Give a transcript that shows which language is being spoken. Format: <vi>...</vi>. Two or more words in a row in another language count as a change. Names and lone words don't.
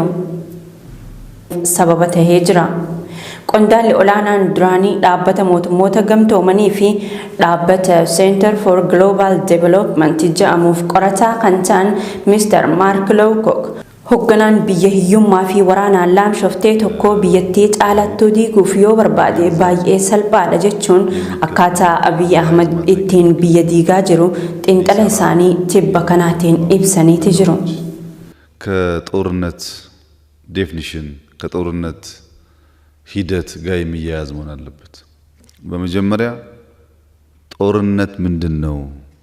<om>Sababa tahee jira. Qondaalli olaanaan duraanii dhaabbata mootummoota gamtoomanii fi dhaabbata Center for Global Development jedhamuuf qorataa kan ta'an Mr. Mark Lowcock hoogganaan biyya hiyyummaa fi waraanaan laamshoftee tokko biyyattii caalattuu diiguuf yoo barbaade baay'ee salphaadha jechuun akkaataa Abiyyi Ahmed ittiin biyya diigaa jiru xiinxala isaanii tibba kanaatiin ibsaniiti jiru.</om> <am>ከጦርነት ዴፊኒሽን ከጦርነት ሂደት ጋር የሚያያዝ መሆን አለበት። በመጀመሪያ ጦርነት ምንድነው</am>